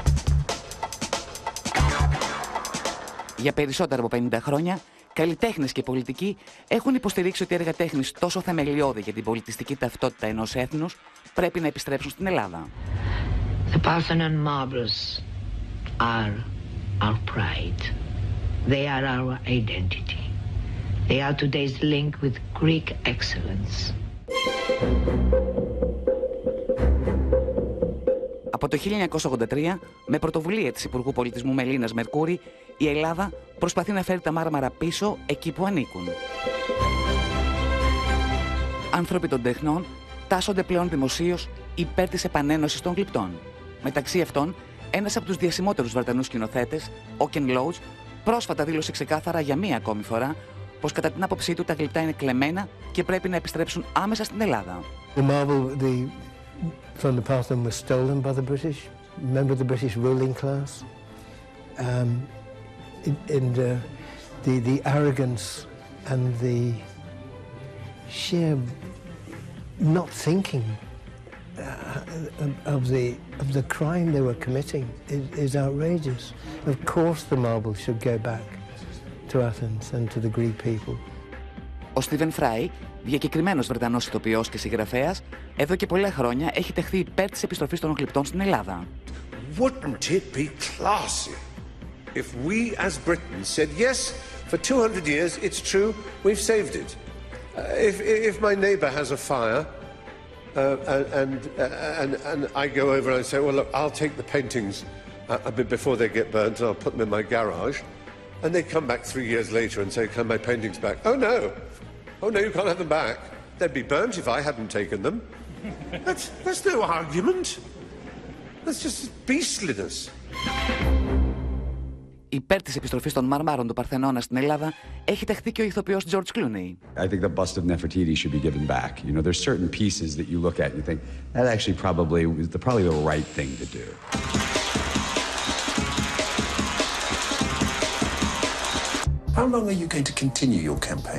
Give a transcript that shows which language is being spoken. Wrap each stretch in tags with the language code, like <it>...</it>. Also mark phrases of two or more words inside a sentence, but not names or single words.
<el>Για περισσότερα από 50 χρόνια, καλλιτέχνες και πολιτικοί έχουν υποστηρίξει ότι έργα τέχνης τόσο θεμελιώδη για την πολιτιστική ταυτότητα ενός έθνους πρέπει να επιστρέψουν στην Ελλάδα.</el> <en>The Parthenon marbles are our pride. They are our identity. They are today's link with Greek excellence.</en> <el>Από το 1983, με πρωτοβουλία της Υπουργού Πολιτισμού Μελίνας Μερκούρη, η Ελλάδα προσπαθεί να φέρει τα μάρμαρα πίσω εκεί που ανήκουν. Άνθρωποι των τεχνών τάσσονται πλέον δημοσίως υπέρ της επανένωσης των γλυπτών. Μεταξύ αυτών, ένας από τους διασημότερους Βρετανούς σκηνοθέτες, ο Κεν Loach, πρόσφατα δήλωσε ξεκάθαρα για μία ακόμη φορά πως κατά την άποψή του τα γλυπτά είναι κλεμμένα και πρέπει να επιστρέψουν άμεσα στην Ελλάδα.</el> <en>The marble from the Parthenon was stolen by the British. Remember the British ruling class? And the arrogance and the sheer not thinking of the crime they were committing is outrageous. Of course the marble should go back to Athens and to the Greek people.</en> <el>Ο Στίβεν Φράι, διακεκριμένος Βρετανός ηθοποιός και συγγραφέας, εδώ και πολλά χρόνια έχει ταχθεί υπέρ της επιστροφής των γλυπτών στην Ελλάδα.</el> <en>Wouldn't it be classy if we as Britain said yes, for 200 years it's true, we've saved it. If my neighbour has a fire and I go over and I say, well look, I'll take the paintings a bit before they get burnt and I'll put them in my garage, and they come back 3 years later and say, can my paintings back? Oh no, you can't have them back. They'd be burnt if I hadn't taken them. That's no argument. That's just beastliness.</en> <el>Υπέρ της επιστροφής των μαρμάρων του Παρθενώνα στην Ελλάδα έχει ταχθεί και ο ηθοποιός George Clooney.</el> <en>I think the bust of Nefertiti should be given back. You know, there's certain pieces that you look at and you think that actually probably was probably the right thing to do. How long are you going to continue your campaign?</en>